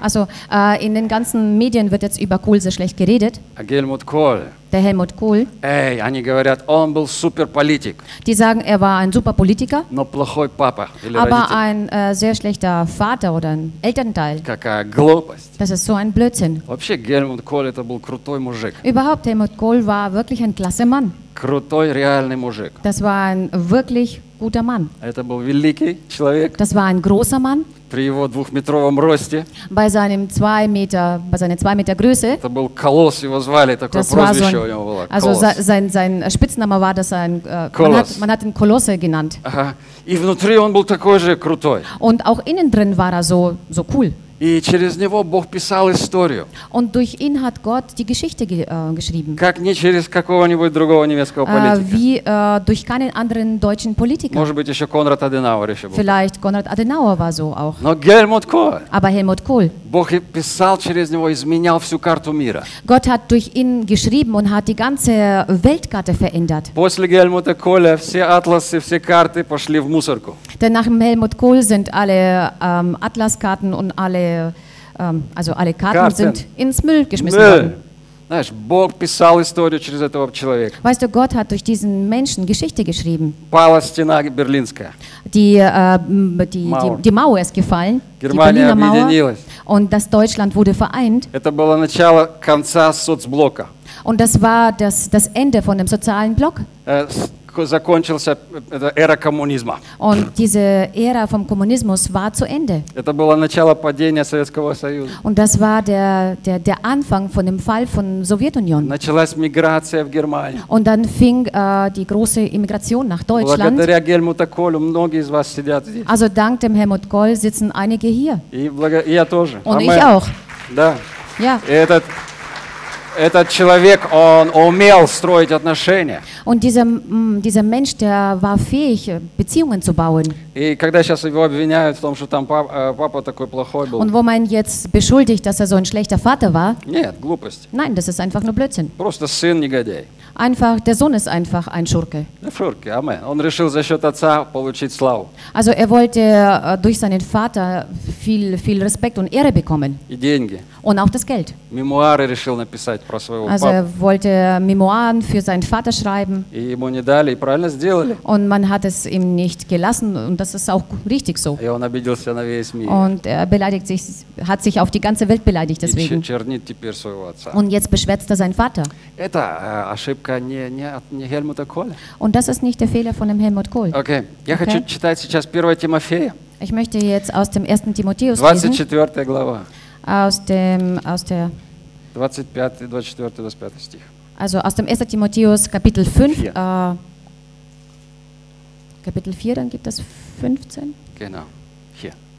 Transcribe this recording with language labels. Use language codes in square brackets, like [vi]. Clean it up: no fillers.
[de] Also, in den ganzen Medien wird jetzt über Kohl so schlecht geredet. Helmut Kohl. Der Helmut Kohl. [ru] Эй, они говорят, он был суперполитик. [de] Die sagen, er war ein Superpolitiker. [ru] Но плохой папа или родитель. [de] Aber ein sehr schlechter Vater oder ein Elternteil. [ru] Какая глупость. [de] Das ist so ein Blödsinn. [ru] Вообще, Helmut Kohl это был крутой мужик. [de] Überhaupt, Helmut Kohl war wirklich ein klasse Mann. [ru] Крутой реальный мужик. [de] Das war ein wirklich guter Mann. [ru] Это был великий человек. [de] Das war ein großer Mann. [ru] При его двухметровом росте. [de] Bei seinem 2 Meter, bei seiner 2 Meter Größe. [ru] Это был Колосс, его звали, такое [de] das [ru] прозвище [de] so ein, [ru] у него было. Колосс. [de] Also sein Spitzname war, dass er ein Koloss. Man hat ihn Kolosse genannt. Ага. [ru] И внутри он был такой же крутой. [de] Und auch innen drin war er so cool. [ru] И через него Бог писал историю. [de] Und durch ihn hat Gott die Geschichte geschrieben. [ru] Как не через какого-нибудь другого немецкого политика. [de] Durch keinen anderen deutschen Politiker. [ru] Может быть, еще Конрад Аденауэр еще был. [de] Vielleicht Konrad Adenauer war so auch. [ru] Но Helmut Kohl. [de] Aber Helmut Kohl. [ru] Бог писал через него, изменял всю карту мира. [de] Gott hat durch ihn geschrieben und hat die ganze Weltkarte verändert. [ru] После Helmuta Kohla все атласы, все карты пошли в мусорку. [de] Denn nach Helmut Kohl sind alle Atlaskarten und alle Karten sind ins Müll geschmissen worden. [ru] Знаешь, Бог писал историю через этого человека. [de] Weißt du, Gott hat durch diesen Menschen Geschichte geschrieben. [ru] Пала стена Берлинская. [de] Die Mauer ist gefallen. [ru] Германия [de] die Berliner [ru] объединилась. [de] Mauer. Und das Deutschland wurde vereint. [ru] Это было начало конца соцблока. [de] Und das war das Ende von dem sozialen Block. [ru] Закончился эта эра коммунизма. [de] Und diese Ära vom Kommunismus war zu Ende. [ru] Это было начало падения Советского Союза. [de] Und das war der Anfang von dem Fall von Sowjetunion. [ru] Началась миграция в Германию. [de] Und dann fing die große Immigration nach Deutschland. [ru] Благодаря Helmut Kohlу многие из вас сидят здесь. [de] Also dank dem Helmut Kohl sitzen einige hier. [ru] И я тоже. [de] Und Amen. Ich auch. [ru] Да. [de] Ja. [ru] Этот человек, он умел строить отношения. [de] Und dieser Mensch, der war fähig, Beziehungen zu bauen. [ru] И когда сейчас его обвиняют в том, что там папа такой плохой был. [de] Und wo man jetzt beschuldigt, dass er so ein schlechter Vater war. [ru] Нет, глупость. [de] Nein, das ist einfach nur Blödsinn. [ru] Просто сын негодяй. [de] Einfach, der Sohn ist einfach ein Schurke. Ein Schurke, Amen. [ru] Он решил за счет отца получить славу. [de] Also er wollte durch seinen Vater viel Respekt und Ehre bekommen. [ru] И деньги. [de] Und auch das Geld. [ru] Мемуары решил написать про своего папу. [de] Also er wollte Memoiren für seinen Vater schreiben. [ru] И ему не дали, и правильно сделали. [de] Und man hat es ihm nicht gelassen, und das ist auch richtig so. [ru] И он обиделся на весь мир. [de] Und er beleidigt sich, hat sich auf die ganze Welt beleidigt deswegen. [ru] И чернит теперь своего отца. [de] Und jetzt beschwätzt er seinen Vater. [ru] Это ошибка. Не Helmut Kohl. [de] Und das ist nicht der Fehler von dem Helmut Kohl. [ru] Okay, я хочу читать сейчас 1 Тимофея. [de] Ich möchte jetzt aus dem 1. Timotheus [ru] 24. глава. [de] Aus der [ru] 25. 24. 25. стих. [de] Also aus dem 1. Timotheus Kapitel 5. Kapitel 4, dann gibt es 15. Genau. Hier.